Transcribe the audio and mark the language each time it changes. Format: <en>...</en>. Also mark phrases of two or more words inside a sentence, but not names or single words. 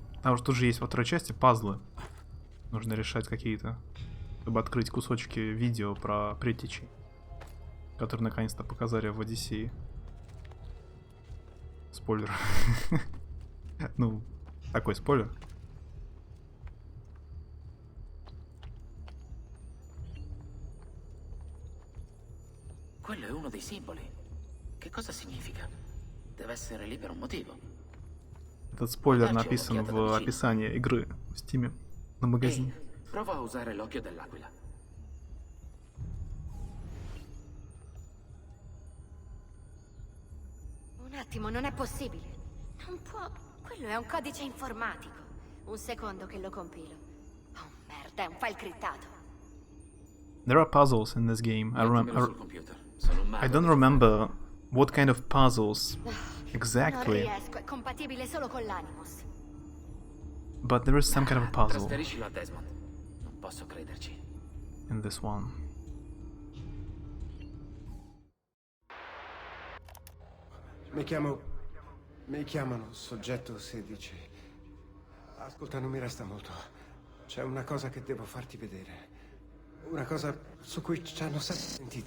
<ru>Там же тоже есть во второй части пазлы. Нужно решать какие-то. Чтобы открыть кусочки видео про предтечи. Которые наконец-то показали в Одиссее. Спойлер. Ну, такой спойлер.</ru> <it>Quello è uno dei simboli. Che cosa significa? Deve essere lì per un motivo.</it> <ru>Этот спойлер написан в описании игры в Steam на магазине.</ru> <it>Prova a usare l'occhio dell'aquila. Un attimo, non è possibile. Non può. Quello è un codice informatico. Un secondo che lo compilo. Oh merda, è un file criptato.</it> <en>There are puzzles in this game. I don't remember what kind of puzzles exactly.</en> <it>Non riesco, è compatibile solo con l'Animus.</it> <en>But there is some kind of a puzzle</en> <it>Trasferiscilo a Desmond. Non posso crederci.</it> <en>in this one.</en> <it>Mi chiamano Soggetto 16. Ascolta, non mi resta molto. C'è una cosa che devo farti vedere. Una cosa su cui ci hanno sempre sentito.</it>